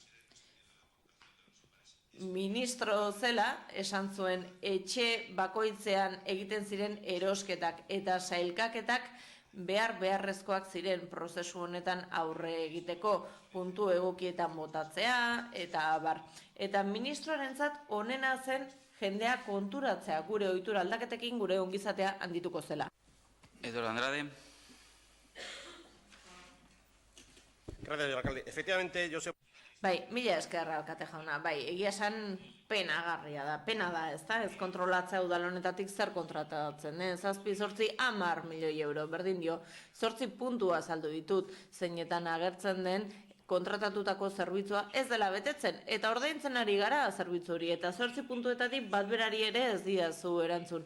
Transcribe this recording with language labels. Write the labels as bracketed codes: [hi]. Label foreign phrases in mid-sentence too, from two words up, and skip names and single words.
[eu] Ministro zela esan zuen etxe bakoitzean egiten ziren erosketak eta sailkaketak beharrezkoak ziren prozesu honetan aurre egiteko, puntu egokietan botatzea eta abar. Eta ministroarentzat onena zen jendea konturatzea gure ohitura aldaketekin gure ongizatea handituko zela. Eduardo Andrade. [es] Gracias, señor alcalde. Efectivamente, yo sé... [eu] Bai, mila esker alkate jauna, bai, egia esan penagarria da, pena da, ez da, ez kontrolatzea udal honetatik zer kontratatzen, 7-8 milioi euro, berdin dio, 8 puntua saldu ditut, zeinetan agertzen den, kontratatutako zerbitzua ez dela betetzen, eta ordaintzen ari gara zerbitzu hori, eta 8 puntuetatik bat berari ere ez diazu erantzun.